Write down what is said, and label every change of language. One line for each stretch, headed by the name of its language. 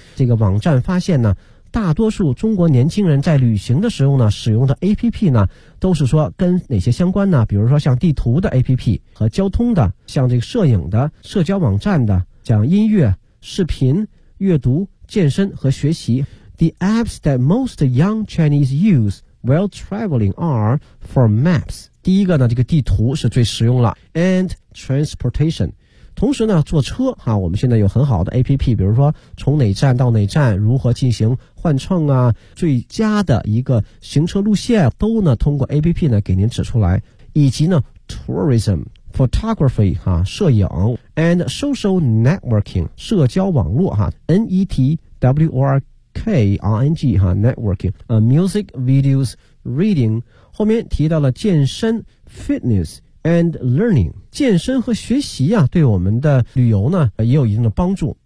Chinese: 这个网站发现呢，大多数中国年轻人在旅行的时候呢，使用的 APP 呢，都是说跟哪些相关呢？比如说像地图的 APP 和交通的，像这个摄影的、社交网站的，像音乐、视频、阅读、健身和学习。
English: The apps that most young Chinese use while traveling are for maps.
Chinese: 第一个呢，这个地图是最实用了 ，and transportation. 同时呢坐车哈，我们现在有很好的 APP, 比如说从哪站到哪站，如何进行换乘啊，最佳的一个行车路线都呢通过 APP 呢给您指出来。以及呢 tourism, photography, 哈摄影 ,and social networking, 社交网络哈 ,N-E-T-W-O-R-K-R-N-G, 哈 networking, music, videos, reading, 后面提到了健身 ,fitness,and learning, 健身和学习啊对我们的旅游呢也有一定的帮助。